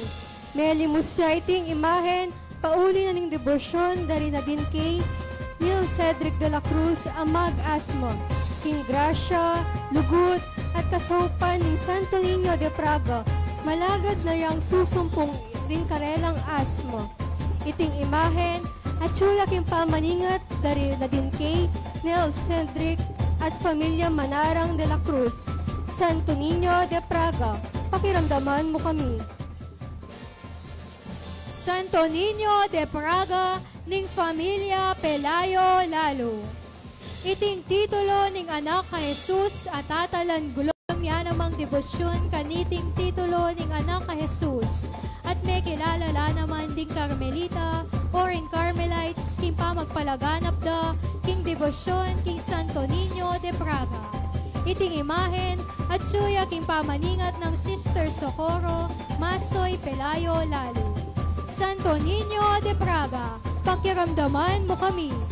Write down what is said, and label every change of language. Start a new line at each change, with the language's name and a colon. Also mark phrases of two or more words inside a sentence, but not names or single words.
Pampanga: May limusya iting imahen, pauli na ning debosyon dari na din kay Neil Cedric de la Cruz amag asmo, King Gracia, Lugut, at kasopan ng Santo Niño de Praga, malagad na yang susumpong ring karelang asmo. Iting imahen, at suyak yung pamaningat dari na din kay Neil Cedric at pamilya Manarang de la Cruz. Santo Niño de Praga, pakiramdaman mo kami. Santo Niño de Praga ning Familia Pelayo Lalo. Iting titulo ning anak ka Jesus at tatalan gulong yan namang debosyon kaniting titulo ning anak ka Jesus. At may kilalala naman ding Carmelita
English: or in Carmelites
Pampanga: king pa magpalaganap da king debosyon king Santo Niño de Praga. Iting imahen at suya king pamaningat ng Sister Socorro Masoy Pelayo Lalo. Santo Niño de Praga, pakiramdaman mo kami.